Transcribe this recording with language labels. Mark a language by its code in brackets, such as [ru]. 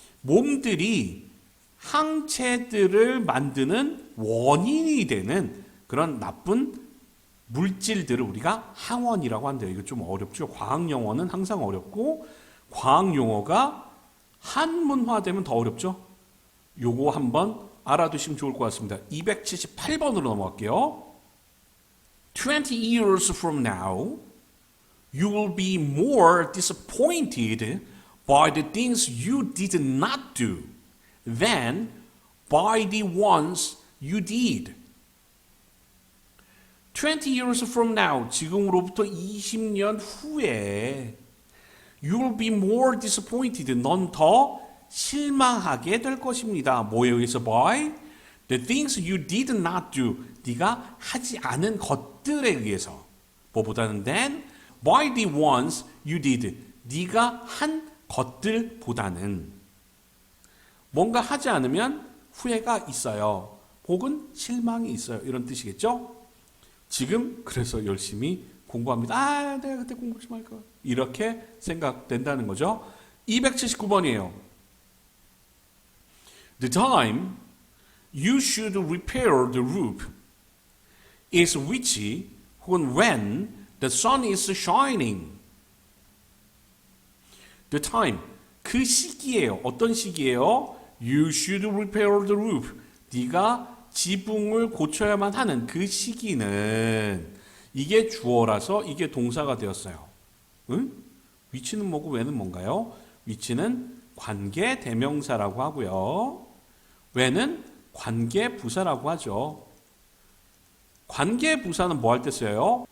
[ko] 몸들이 항체들을 만드는 원인이 되는 그런 나쁜 물질들을 우리가 항원이라고 한대요. 이거 좀 어렵죠. 과학 용어는 항상 어렵고 과학 용어가 한문화되면 더 어렵죠. 요거 한번 알아두시면 좋을 것 같습니다. 278번으로 넘어갈게요. [en] 20 years from now, you will be more disappointed by the things you did not do than by the ones you did. 20 years from now, [ko] 지금으로부터 20년 후에 [en] you will be more disappointed. [ko] 넌 더 실망하게 될 것입니다. 뭐에 의해서? [en] By the things you did not do. [ko] 네가 하지 않은 것들에 의해서. 뭐보다는 [en] than by the ones you did. [ko] 네가 한 것들보다는. 뭔가 하지 않으면 후회가 있어요. 혹은 실망이 있어요. 이런 뜻이겠죠? 지금 그래서 열심히 공부합니다. 내가 그때 공부 좀 할까? 이렇게 생각된다는 거죠. 279번이에요. [en] The time you should repair the roof is which [ko] 혹은 [en] when the sun is shining. The time, [ko] 그 시기예요. 어떤 시기예요? [en] You should repair the roof. [ko] 네가 지붕을 고쳐야만 하는 그 시기는 이게 주어라서 이게 동사가 되었어요. 응? 위치는 뭐고 when은 뭔가요? 위치는 관계 대명사라고 하고요. when은 관계 부사라고 하죠. 관계 부사는 뭐 할 때 써요?